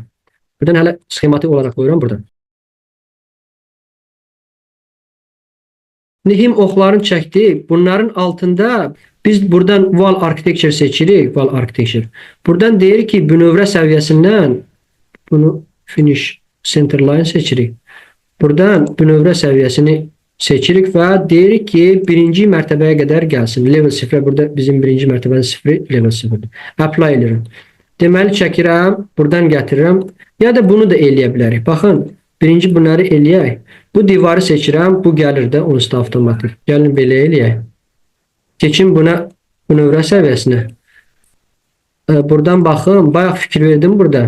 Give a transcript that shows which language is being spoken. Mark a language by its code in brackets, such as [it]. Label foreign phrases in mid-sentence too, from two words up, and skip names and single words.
[az] Buradan hələ sxematik olaraq qoyuram buradan. Him oxlarını çəkdik. Bunların altında biz buradan [en] wall architecture [az] seçirik. [en] Wall architecture. [az] Buradan deyirik ki, bünövrə səviyyəsindən bunu [en] finish center line [az] seçirik. Buradan bünövrə səviyyəsini seçirik və deyirik ki, birinci mərtəbəyə qədər gəlsin. Level 0, burada bizim birinci mərtəbənin 0, level 0. Apply edirəm. Deməli, çəkirəm, buradan gətirirəm. Ya da bunu da eləyə bilərik. Baxın, birinci bunları eləyək. Bu divarı seçirəm, bu gəlir də onsuz da avtomatik. Gəlin belə eləyək. Keçin buna bünövrə səviyyəsinə. Buradan baxın, bayaq fikir verdim burada.